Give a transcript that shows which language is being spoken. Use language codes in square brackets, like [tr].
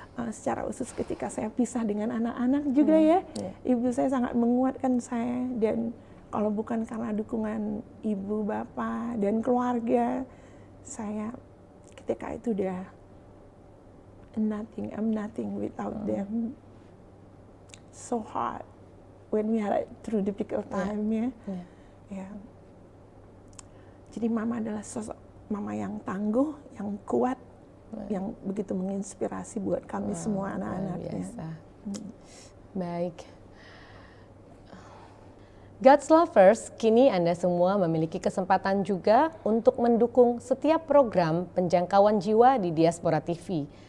[id] Secara khusus ketika saya pisah dengan anak-anak juga ya, ibu saya sangat menguatkan saya. Dan kalau bukan karena dukungan ibu, bapak, dan keluarga, saya ketika itu udah nothing. [en] I'm nothing without them. So hard when we had through difficult time ya. [id] Jadi mama adalah sosok mama yang tangguh, yang kuat, yang begitu menginspirasi buat kami semua anak-anaknya. Baik. God's Lovers, kini Anda semua memiliki kesempatan juga untuk mendukung setiap program penjangkauan jiwa di Diaspora TV.